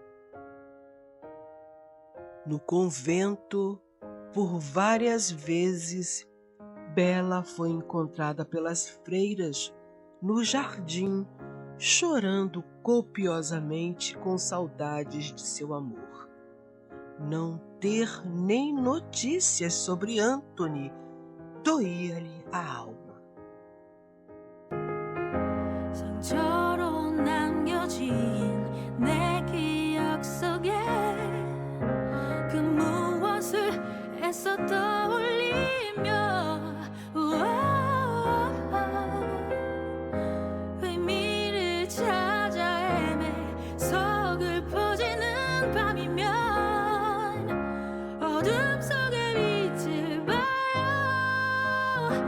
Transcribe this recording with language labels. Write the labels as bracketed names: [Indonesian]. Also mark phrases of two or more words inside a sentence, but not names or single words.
[Portuguese] No convento, por várias vezes, Bela foi encontrada pelas freiras no jardim, chorando copiosamente com saudades de seu amor. Não ter nem notícias sobre Anthony doía-lhe a alma. [Korean] 상처로 남겨진 내 기억 속에 그 무엇을 애써 떠올리며 의미를 찾아 헤매 어둠 속에 빛을 봐요.